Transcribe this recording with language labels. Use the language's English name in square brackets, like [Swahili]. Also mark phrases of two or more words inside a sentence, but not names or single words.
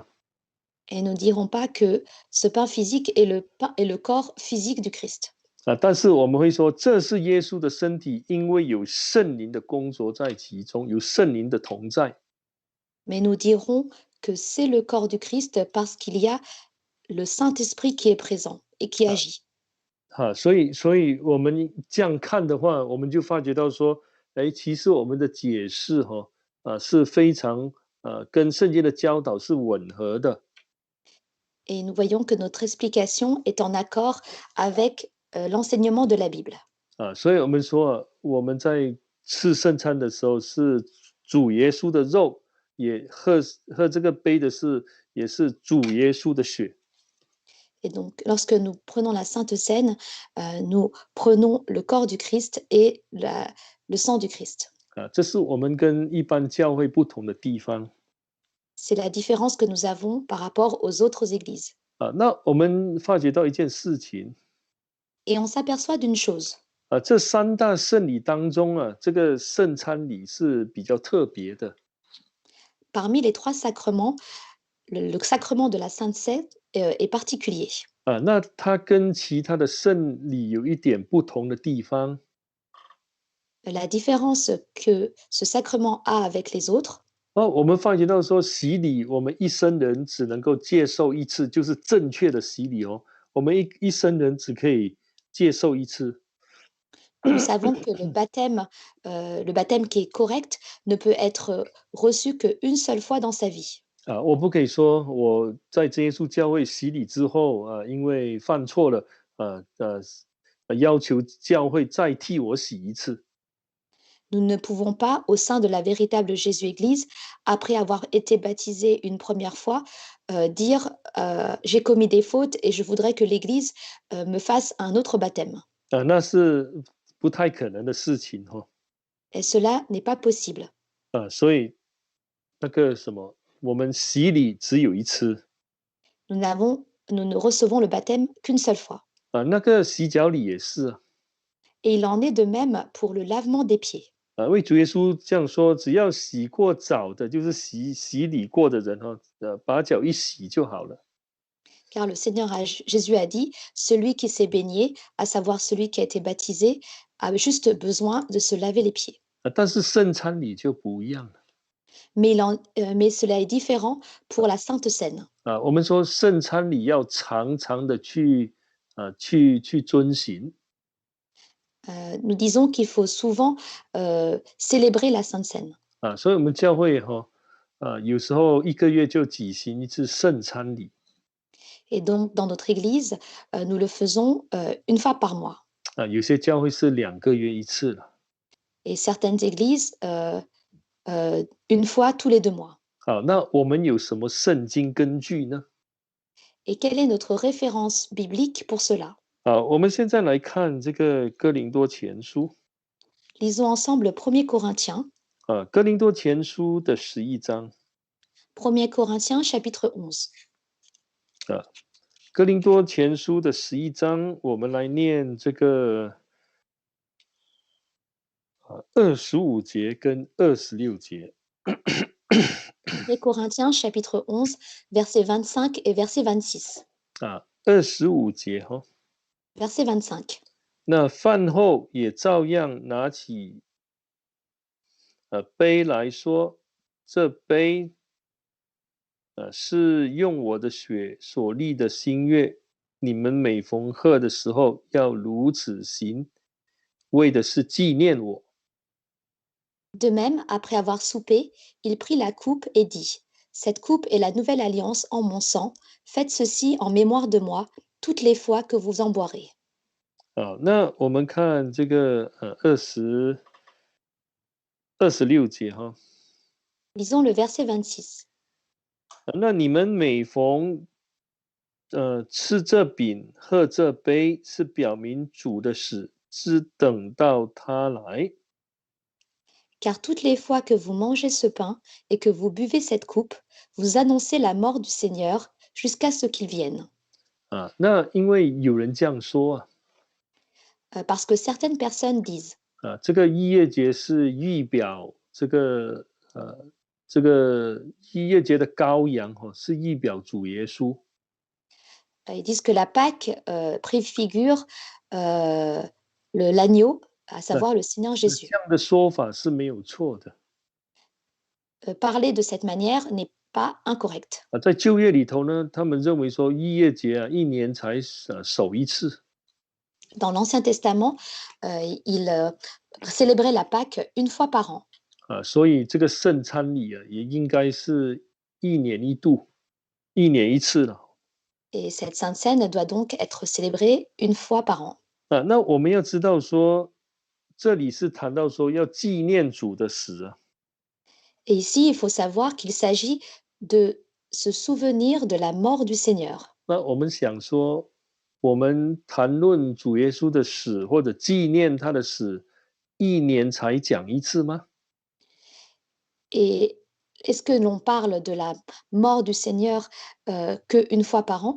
[French] Et nous ne dirons pas que ce pain physique est le corps physique du Christ. [Chinese] 但是我们会说这是耶稣的身体，因为有圣灵的工作在其中，有圣灵的同在。 [French] Mais nous dirons que c'est le corps du Christ parce qu'il y a le Saint-Esprit qui est présent et qui agit. [Chinese] 所以我们这样看的话，我们就发觉到说，其实我们的解释是非常跟圣经的教导是吻合的。 [French] Et nous voyons que notre explication est en accord avec l'enseignement de la Bible. [Chinese] 所以我们说我们在吃圣餐的时候是主耶稣的肉，也喝这个杯的也是主耶稣的血。 [French] Et donc, lorsque nous prenons la Sainte Seine, nous prenons le corps du Christ et le sang du Christ. [Chinese] 这是我们跟一般教会不同的地方。 [French] C'est la différence que nous avons par rapport aux autres églises. [Chinese] 那我们发觉到一件事情， [French] Et on s'aperçoit d'une chose. [Chinese] 这三大圣礼当中这个圣餐礼是比较特别的。 [French] Parmi les trois sacrements, le sacrement de la Sainte Seine est particulier. [Chinese] 那它跟其他的圣礼有一点不同的地方。 [French] La différence que ce sacrement a avec les autres, [Chinese] 我们发觉到说洗礼，我们一生人只能够接受一次，就是正确的洗礼哦。我们一生人只可以接受一次。 [French] nous savons que le baptême qui est correct ne peut être reçu qu'une seule fois dans sa vie. [Chinese] 我不可以说我在真耶稣教会洗礼之后因为犯错了要求教会再替我洗一次。 [French] Nous ne pouvons pas, au sein de la véritable Jésus-Église, après avoir été baptisé une première fois, dire j'ai commis des fautes et je voudrais que l'Église me fasse un autre baptême. [Chinese] 那是不太可能的事情 [French] Et cela n'est pas possible. [Chinese] 所以那个什么，我们洗礼只有一次。 [French] Nous ne recevons le baptême qu'une seule fois. [Chinese] 那个洗脚礼也是 [French] Et il en est de même pour le lavement des pieds. [Chinese] 因为主耶稣这样说，只要洗过澡的，就是洗礼过的人把脚一洗就好了。 [French] Car le Seigneur Jésus a dit, celui qui s'est baigné, à savoir celui qui a été baptisé, a juste besoin de se laver les pieds. [Chinese] 但是圣餐礼就不一样了。 [French] Mais cela est différent pour la Sainte Seine. [Chinese] 我们说圣餐礼要常常的去遵行。 [French] Nous disons qu'il faut souvent célébrer la Sainte Seine. [Chinese] 所以我们教会有时候1个月就举行一次圣餐礼。 [French] Et donc, dans notre Église, nous le faisons une fois par mois. [Chinese] 有些教会是2个月一次了。 [French] Et certaines églises, une fois tous les 2 mois. [Chinese] 那我们有什么圣经根据呢？ [French] Et quelle est notre référence biblique pour cela? [Chinese] 我们现在来看这个哥林多前书。 [French] Lisons ensemble 1 Corinthiens. [Chinese] 哥林多前书的11章。 [French] 1 Corinthiens chapitre 11. [Chinese] 哥林多前书的11章，我们来念这个25节跟26节。 [French] 1 Corinthiens chapitre 11, verset 25 et verset 26. [Chinese] 25 节 [French] Verset 25. [Chinese] 那饭后也照样拿起杯来说，这杯是用我的血所立的新约，你们每逢贺的时候要如此行，为的是纪念我。 [French] De même, après avoir soupé, il prit la coupe et dit, cette coupe est la nouvelle alliance en mon sang. Faites ceci en mémoire de moi toutes les fois que vous en boirez. [Chinese] 那我们看这个26节哈。 [French] Lisons le verset 26. [Chinese] 那你们每逢吃这饼、喝这杯，是表明主的死，只等到他来。 [French] Car toutes les fois que vous mangez ce pain et que vous buvez cette coupe, vous annoncez la mort du Seigneur jusqu'à ce qu'il vienne. [Chinese] 那因为有人这样说 [French] Parce que certaines personnes disent, [Chinese] 这个逾越节是预表这个逾越节的羔羊是预表主耶稣。 [French] ils disent que la Pâque préfigure l'agneau, à [Chinese] 那 [French] savoir le Seigneur [Chinese] 这 [French] Jésus. [Chinese] 样的说法是没有错的。 [French] Parler de cette manière n'est pas incorrect. [Chinese] 在旧约里头呢，他们认为说逾越节一年才守一次。 [French] Dans l'Ancien Testament, ils célébraient la Pâque une fois par an. [Chinese] 所以这个圣餐礼也应该是一年一度，一年一次了。 [French] Et cette Sainte Seine doit donc être célébrée une fois par an. [Chinese] 那我们要知道说，这里是谈到说要纪念主的死。 [French] Et ici, il faut savoir qu'il s'agit de se souvenir de la mort du Seigneur. [Chinese] 那我们想说，我们谈论主耶稣的死或者纪念他的死，一年才讲一次吗？ [French] Et est-ce que l'on parle de la mort du Seigneur qu'une fois par an?